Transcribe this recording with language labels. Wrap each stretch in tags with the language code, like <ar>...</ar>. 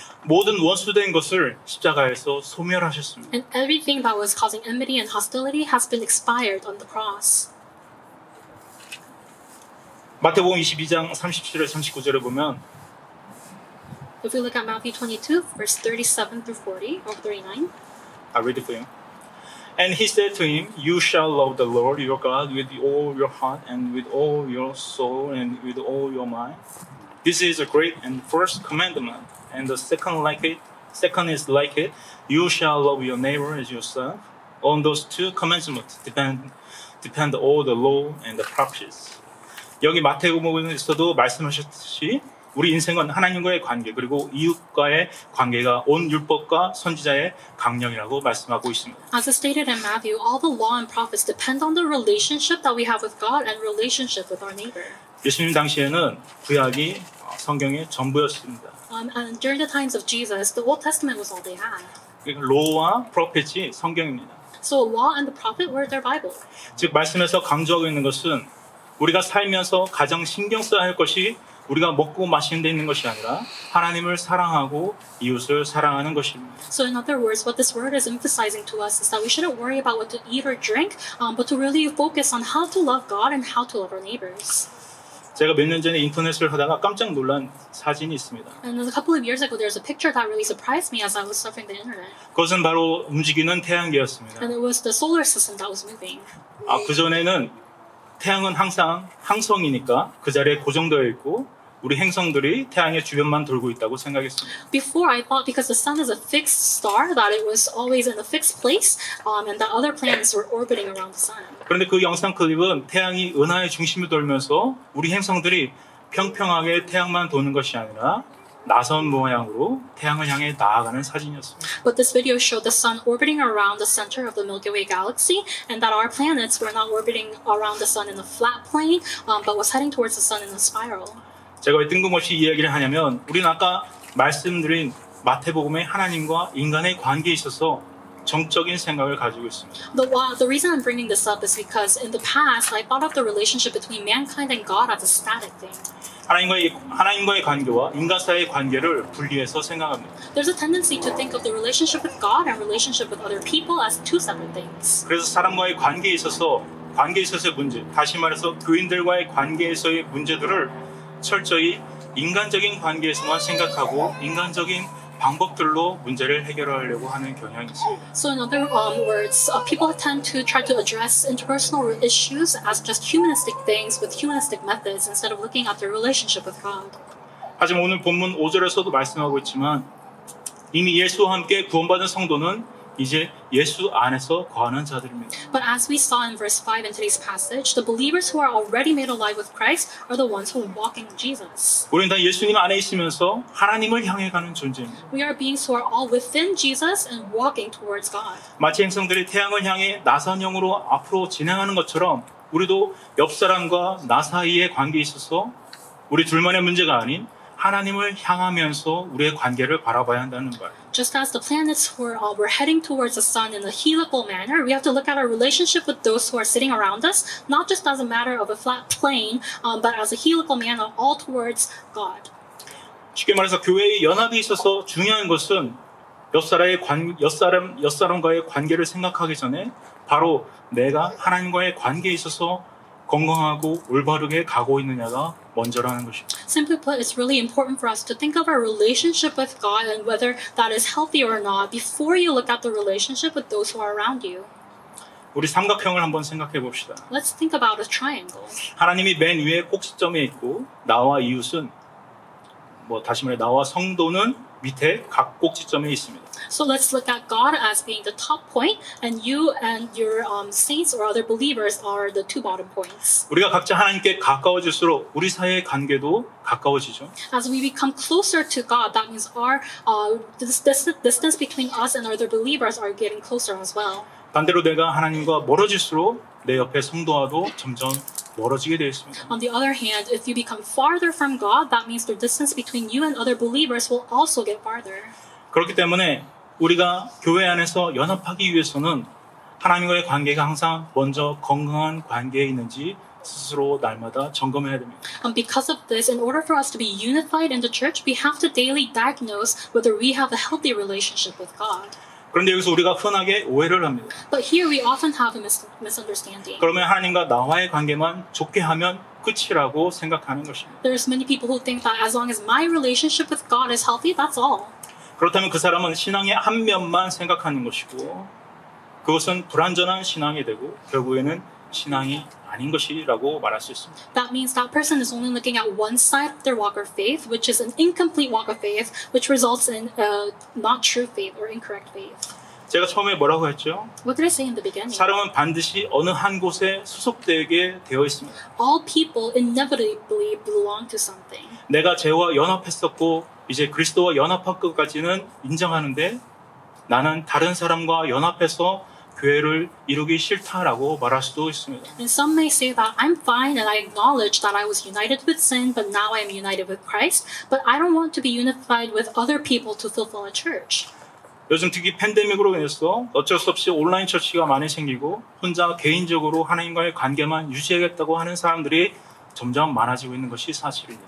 <ko>모든 원수된 것을 십자가에서 소멸하셨습니다.</ko> <en>And everything that was causing enmity and hostility has been expired on the cross.</en> <ko>마태복음 22장 37절 39절을 보면</ko> <en>If we look at Matthew 22, verse 37 through 40 or 39. I read it for you. And he said to him, You shall love the Lord your God with all your heart and with all your soul and with all your mind. This is a great and first commandment, and the second is like it. You shall love your neighbor as yourself. On those two commandments depend all the law and the prophets.</en> <ko>여기 마태복음에서도 말씀하셨듯이 우리 인생은 하나님과의 관계 그리고 이웃과의 관계가 온 율법과 선지자의 강령이라고 말씀하고 있습니다.</ko> <en>As is stated in Matthew, all the law and prophets depend on the relationship that we have with God and relationship with our neighbor.</en> <ko>예수님 당시에는 구약이 성경의 전부였습니다.</ko> <en>And during the times of Jesus, the Old Testament was all they had.</en> <ko>그러니까</ko> <en>로와 프로페트이</en> <ko>성경입니다.</ko> <en>So law and the prophet were their Bible.</en> <ko>즉 말씀에서 강조하고 있는 것은 우리가 살면서 가장 신경 써야 할 것이 우리가 먹고 마시는 데 있는 것이 아니라 하나님을 사랑하고 이웃을 사랑하는 것입니다.</ko> <en>So in other words, what this word is emphasizing to us is that we shouldn't worry about what to eat or drink, but to really focus on how to love God and how to love our neighbors.</en> <ko>제가 몇 년 전에 인터넷을 하다가 깜짝 놀란 사진이 있습니다.</ko> <en>And a couple of years ago, there's a picture that really surprised me as I was surfing the internet.</en> <ko>그것은 바로 움직이는 태양계였습니다.</ko> <en>And it was the solar system that was moving.</en> <ko>그전에는 태양은 항상 항성이니까 그 자리에 고정되어 있고 우리 행성들이 태양의 주변만 돌고 있다고 생각했습니다.</ko> <en>Before, I thought because the sun is a fixed star that it was always in a fixed place, and that other planets were orbiting around the sun.</en> <ko>그런데 그 영상 클립은 태양이 은하의 중심을 돌면서 우리 행성들이 평평하게 태양만 도는 것이 아니라 나선 모양으로 태양을 향해 나아가는 사진이었습니다.</ko> <en>But this video showed the sun orbiting around the center of the Milky Way galaxy, and that our planets were not orbiting around the sun in a flat plane, but was heading towards the sun in a spiral.</en> <ko>제가 왜 뜬금없이 이 이야기를 하냐면 우리는 아까 말씀드린 마태복음의 하나님과 인간의 관계에 있어서 정적인 생각을 가지고 있습니다.</ko> <en>The reason I'm bringing this up is because in the past I thought of the relationship between mankind and God as a static thing.</en> <ko>하나님과의 관계와 인간 사이의 관계를 분리해서 생각합니다.</ko> <en>There's a tendency to think of the relationship with God and relationship with other people as two separate things.</en> <ko>그래서 사람과의 관계에 있어서의 문제, 다시 말해서 교인들과의 관계에서의 문제들을 철저히 인간적인 관계에서만 생각하고 인간적인 방법들로 문제를 해결하려고 하는 경향이 있습니다.</ko> <en>So in other words, people tend to try to address interpersonal issues as just humanistic things with humanistic methods instead of looking at their relationship with God.</en> <ko>하지만 오늘 본문 5절에서도 말씀하고 있지만 이미 예수와 함께 구원받은 성도는 이제 예수 안에서 거하는 자들입니다.</ko> <en>But as we saw in verse 5 in today's passage, the believers who are already made alive with Christ are the ones who are walking in Jesus.</en> <ko>우리는 다 예수님 안에 있으면서 하나님을 향해 가는 존재입니다.</ko> <en>We are beings who are all within Jesus and walking towards God.</en> <ko>마치 행성들이 태양을 향해 나선형으로 앞으로 진행하는 것처럼 우리도 옆 사람과 나 사이의 관계에 있어서 우리 둘만의 문제가 아닌 하나님을 향하면서 우리의 관계를 바라봐야 한다는 거예요.</ko> <en>Just as the planets were heading towards the sun in a helical manner, we have to look at our relationship with those who are sitting around us, not just as a matter of a flat plane, but as a helical manner, all towards God.</en> <ko>쉽게 말해서 교회의 연합에 있어서 중요한 것은 옆 사람과의 관계를 생각하기 전에 바로 내가 하나님과의 관계에 있어서 건강하고 올바르게 가고 있느냐가 먼저라는 것입니다.</ko> <en>Simply put, it's really important for us to think of our relationship with God and whether that is healthy or not before you look at the relationship with those who are around you.</en> <ko>우리 삼각형을 한번 생각해 봅시다.</ko> <en>Let's think about a triangle.</en> <ko>하나님이 맨 위에 꼭지점에 있고 나와 이웃은 다시 말해 나와 성도는 밑에 각 꼭지점에 있습니다.</ko> <en>So let's look at God as being the top point, and you and your saints or other believers are the two bottom points.</en> <ko>우리가 각자 하나님께 가까워질수록 우리 사이의 관계도 가까워지죠.</ko> <en>As we become closer to God, that means our distance between us and other believers are getting closer as well.</en> <ko>반대로 내가 하나님과 멀어질수록 내 옆에 성도와도 점점 멀어지게 되어 있습니다.</ko> <en>On the other hand, if you become farther from God, that means the distance between you and other believers will also get farther.</en> <ko>그렇기 때문에 우리가 교회 안에서 연합하기 위해서는 하나님과의 관계가 항상 먼저 건강한 관계에 있는지 스스로 날마다 점검해야 됩니다.</ko> <en>Because of this, in order for us to be unified in the church, we have to daily diagnose whether we have a healthy relationship with God.</en> <ko>그런데 여기서 우리가 흔하게 오해를 합니다.</ko> <en>But here we often have a misunderstanding.</en> <ko>그러면 하나님과 나와의 관계만 좋게 하면 끝이라고 생각하는 것입니다.</ko> <en>There's many people who think that as long as my relationship with God is healthy, that's all.</en> <ko>그렇다면 그 사람은 신앙의 한 면만 생각하는 것이고 그것은 불완전한 신앙이 되고 결국에는 신앙이 아닌 것이라고 말할 수 있습니다.</ko> <en>That means that person is only looking at one side of their walk of faith, which is an incomplete walk of faith, which results in not true faith or incorrect faith.</en> <ko>제가 처음에 뭐라고 했죠?</ko> <en>What did I say in the beginning?</en> <ko>사람은 반드시 어느 한 곳에 소속되게 되어 있습니다.</ko> <en>All people inevitably belong to something.</en> <ko>내가 죄와 연합했었고 이제 그리스도와 연합할 것까지는 인정하는데 나는 다른 사람과 연합해서 교회를 이루기 싫다라고 말할 수도 있습니다.</ko> <en>And some may say that I'm fine and I acknowledge that I was united with sin, but now I am united with Christ, but I don't want to be unified with other people to fulfill a church.</en> <ko>요즘 특히 팬데믹으로 인해서 어쩔 수 없이 온라인 처치가 많이 생기고 혼자 개인적으로 하나님과의 관계만 유지하겠다고 하는 사람들이 점점 많아지고 있는 것이 사실입니다.</ko>